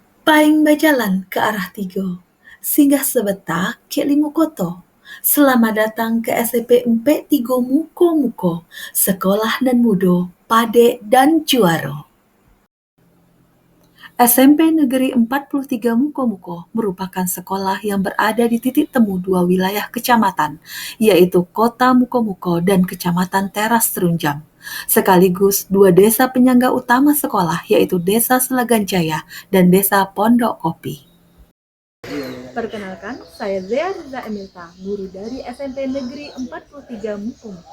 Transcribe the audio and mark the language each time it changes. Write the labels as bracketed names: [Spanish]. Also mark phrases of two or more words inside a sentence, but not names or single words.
[Minangkabau] Paing bajalan ke arah Tigo, singgah sebentar ke Limukoto. [Indonesian] Selamat datang ke SMP Empe Tigo Muko-Muko, Sekolah Nan Mudo, Pade dan Juaro. SMP Negeri 43 Muko-Muko merupakan sekolah yang berada di titik temu dua wilayah kecamatan, yaitu Kota Muko-Muko dan Kecamatan Teras Terunjam. Sekaligus dua desa penyangga utama sekolah, yaitu Desa Selagan Jaya dan Desa Pondok Kopi. Perkenalkan, saya Zea Riza Emilta, guru dari SMP Negeri 43 Muko-Muko.